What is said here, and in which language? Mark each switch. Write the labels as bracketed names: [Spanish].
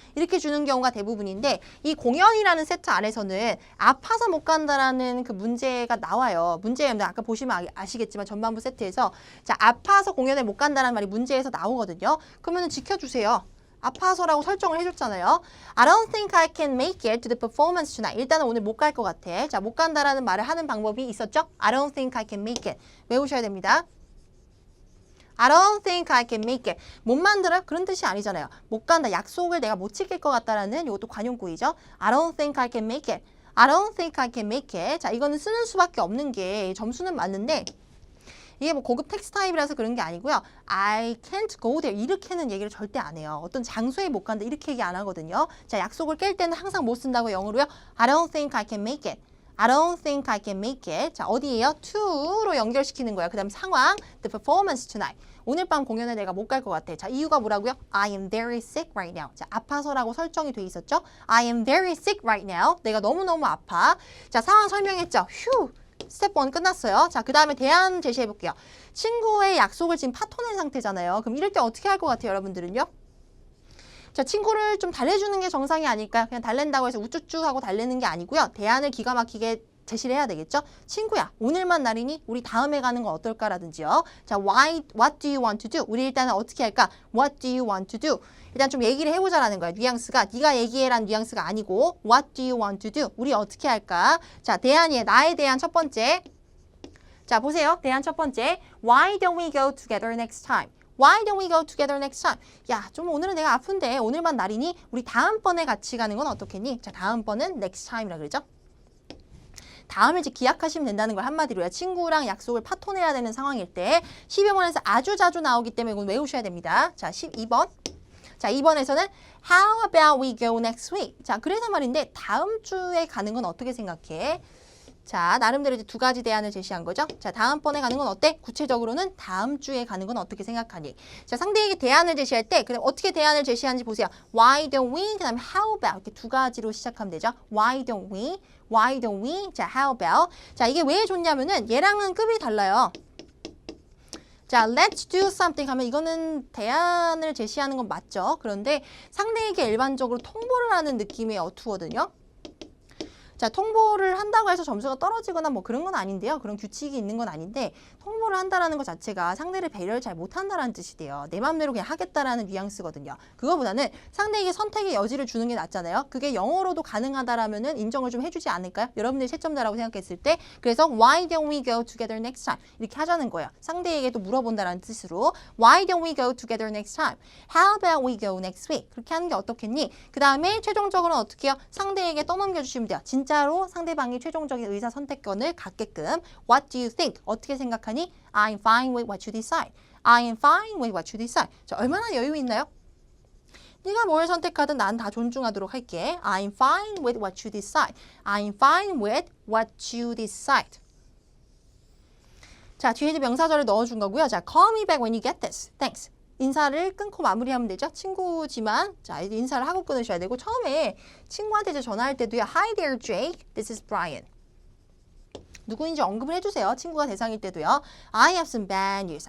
[Korean] 이렇게 주는 경우가 대부분인데 이 공연이라는 세트 안에서는 아파서 못 간다라는 그 문제가 나와요. 문제는 아까 보시면 아시겠지만 전반부 세트에서 자, 아파서 공연에 못 간다라는 말이 문제에서 나오거든요. 그러면은 지켜주세요. 아파서라고 설정을 해줬잖아요. [English] I don't think I can make it to the performance tonight. [Korean] 일단은 오늘 못 갈 것 같아. 자, 못 간다라는 말을 하는 방법이 있었죠? [English] I don't think I can make it. [Korean] 외우셔야 됩니다. [English] I don't think I can make it. [Korean] 못 만들어요? 그런 뜻이 아니잖아요. 못 간다. 약속을 내가 못 지킬 것 같다라는 이것도 관용구이죠. [English] I don't think I can make it. I don't think I can make it. [Korean] 자, 이거는 쓰는 수밖에 없는 게 점수는 맞는데 이게 뭐 고급 텍스트 타입이라서 그런 게 아니고요. [English] I can't go there. [Korean] 이렇게는 얘기를 절대 안 해요. 어떤 장소에 못 간다. 이렇게 얘기 안 하거든요. 자, 약속을 깰 때는 항상 못 쓴다고 영어로요. I don't think I can make it. I don't think I can make it. 자, 어디예요? to로 연결시키는 거예요. 그 다음 상황. [English] The performance tonight. [Korean] 오늘 밤 공연에 내가 못 갈 것 같아. 자, 이유가 뭐라고요? [English] I am very sick right now. [Korean] 자, 아파서라고 설정이 돼 있었죠? [English] I am very sick right now. [Korean] 내가 너무너무 아파. 자, 상황 설명했죠? 휴. 스텝 1 끝났어요. 자, 그 다음에 대안 제시해 볼게요. 친구의 약속을 지금 파토낸 상태잖아요. 그럼 이럴 때 어떻게 할 것 같아요, 여러분들은요? 자, 친구를 좀 달래주는 게 정상이 아닐까요? 그냥 달랜다고 해서 우쭈쭈 하고 달래는 게 아니고요. 대안을 기가 막히게 제시를 해야 되겠죠? 친구야, 오늘만 날이니 우리 다음에 가는 건 어떨까라든지요. [English] 자, what do you want to do? [Korean] 우리 일단은 어떻게 할까? [English] What do you want to do? [Korean] 일단 좀 얘기를 해보자라는 거야. 뉘앙스가 네가 얘기해란 뉘앙스가 아니고 [English] What do you want to do? [Korean] 우리 어떻게 할까? 자, 대안이에요. 나에 대한 첫 번째. 자, 보세요. 대안 첫 번째. [English] Why don't we go together next time? Why don't we go together next time? [Korean] 야, 좀 오늘은 내가 아픈데 오늘만 날이니 우리 다음번에 같이 가는 건 어떻겠니? 자, 다음번은 next time이라 그러죠. 다음을 이제 기약하시면 된다는 걸 한마디로요. 친구랑 약속을 파토내야 되는 상황일 때 12번에서 아주 자주 나오기 때문에 이건 외우셔야 됩니다. 자, 12번. 자, 2번에서는 [English] How about we go next week? [Korean] 자, 그래서 말인데 다음 주에 가는 건 어떻게 생각해? 자, 나름대로 이제 두 가지 대안을 제시한 거죠. 자, 다음번에 가는 건 어때? 구체적으로는 다음 주에 가는 건 어떻게 생각하니? 자, 상대에게 대안을 제시할 때 그럼 어떻게 대안을 제시하는지 보세요. [English] Why don't we? [Korean] 그 다음에 [English] how about? [Korean] 이렇게 두 가지로 시작하면 되죠. [English] Why don't we? Why don't we? 자, how about? [Korean] 자, 이게 왜 좋냐면은 얘랑은 급이 달라요. 자, [English] let's do something [Korean] 하면 이거는 대안을 제시하는 건 맞죠. 그런데 상대에게 일반적으로 통보를 하는 느낌의 어투거든요. 자, 통보를 한다고 해서 점수가 떨어지거나 뭐 그런 건 아닌데요. 그런 규칙이 있는 건 아닌데 통보를 한다라는 것 자체가 상대를 배려를 잘 못한다라는 뜻이 돼요. 내 맘대로 그냥 하겠다라는 뉘앙스거든요. 그거보다는 상대에게 선택의 여지를 주는 게 낫잖아요. 그게 영어로도 가능하다라면은 인정을 좀 해주지 않을까요? 여러분들이 채점자라고 생각했을 때 그래서 [English] Why don't we go together next time? [Korean] 이렇게 하자는 거예요. 상대에게도 물어본다라는 뜻으로 [English] Why don't we go together next time? How about we go next week? [Korean] 그렇게 하는 게 어떻겠니? 그 다음에 최종적으로는 어떻게 해요? 상대에게 떠넘겨 주시면 돼요. 진짜로 상대방이 최종적인 의사 선택권을 갖게끔 [English] What do you think? [Korean] 어떻게 생각하니? [English] I'm fine with what you decide. I am fine with what you decide. [Korean] 자, 얼마나 여유 있나요? 네가 뭘 선택하든 난 다 존중하도록 할게. [English] I'm fine with what you decide. I'm fine with what you decide. [Korean] 자, 뒤에 이제 명사절을 넣어준 거고요. [English] 자, call me back when you get this. Thanks. [Korean] 인사를 끊고 마무리하면 되죠. 친구지만 자, 이제 인사를 하고 끊으셔야 되고 처음에 친구한테 이제 전화할 때도요. [English] Hi there, Jake. This is Brian. [Korean] 누구인지 언급을 해주세요. 친구가 대상일 때도요. [English] I have some bad news.